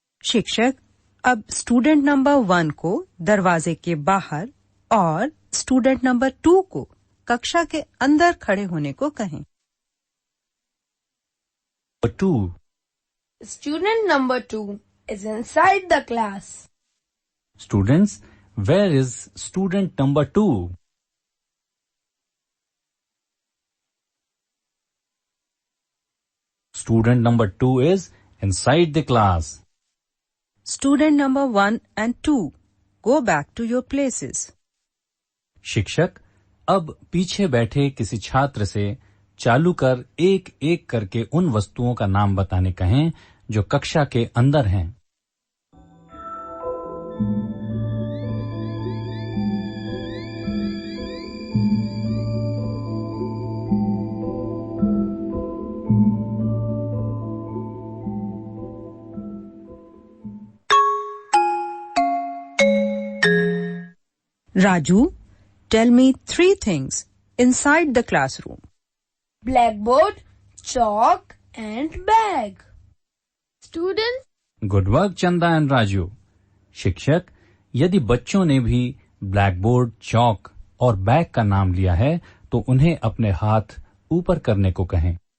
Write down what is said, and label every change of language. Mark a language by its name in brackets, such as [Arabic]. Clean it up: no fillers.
[Hindi] शिक्षक, अब student number 1 को दरवाजे के बाहर और स्टूडेंट नंबर 2 को कक्षा के अंदर खड़े होने को कहें। [English] 2. Student number 2 is inside the class. Students, where is student number 2? Student number 2 is inside the class. Student number 1 and 2, go back to your places. [Hindi] शिक्षक, अब पीछे बैठे किसी छात्र से चालू कर एक एक करके उन वस्तुओं का नाम बताने कहें जो कक्षा के अंदर हैं। [English] Raju, tell me 3 things inside the classroom. Blackboard, chalk and bag. Students, good work Chanda and Raju. [Hindi] शिक्षक, यदि बच्चों ने भी ब्लैकबोर्ड, चौक और बैग का नाम लिया है तो उन्हें अपने हाथ ऊपर करने को कहें।